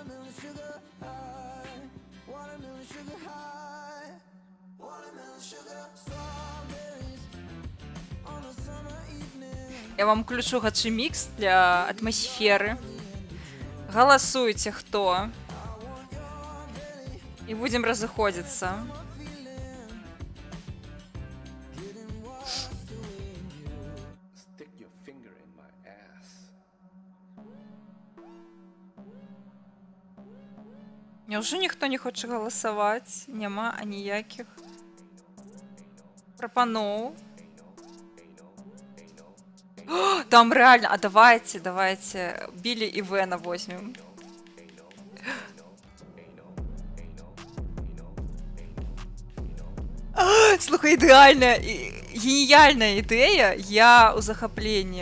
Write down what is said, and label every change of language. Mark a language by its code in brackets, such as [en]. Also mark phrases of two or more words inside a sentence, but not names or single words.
[be] Я вам включу гачы-мікс для атмасферы. Галасуйце, хто. І будзем разыходзіцца. [en] Stick your finger in my ass. [be] Няўжо ніхто не хоча галасаваць? Няма аніякіх прапаноў. [ru] О, там реально, а давайте Білі і Вена возьмем. [be] Слухай, ідэальная, геніяльная ідэя, я у захапленні.